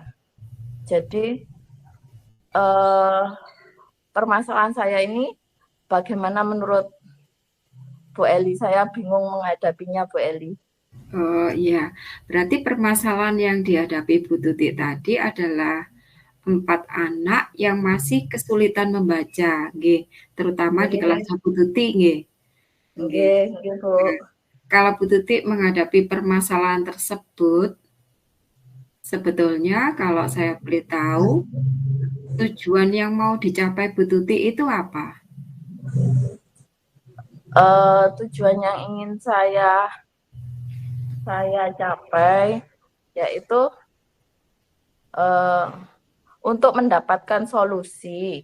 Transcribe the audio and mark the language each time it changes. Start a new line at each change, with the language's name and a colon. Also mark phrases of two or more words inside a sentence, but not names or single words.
Indonesian: Jadi permasalahan saya ini bagaimana menurut Bu Eli? Saya bingung menghadapinya, Bu Eli. Oh iya, berarti permasalahan yang dihadapi Bu Tuti tadi adalah 4 anak yang masih kesulitan membaca, nggih, terutama di kelas Bu Tuti, nggih. Nggih.
Javanese: Nggih, nggih, Bu.
Indonesian: Kalau Bu Tuti menghadapi permasalahan tersebut, sebetulnya kalau saya boleh tahu, tujuan yang mau dicapai Bu Tuti itu apa? Tujuan yang ingin saya capai yaitu untuk mendapatkan solusi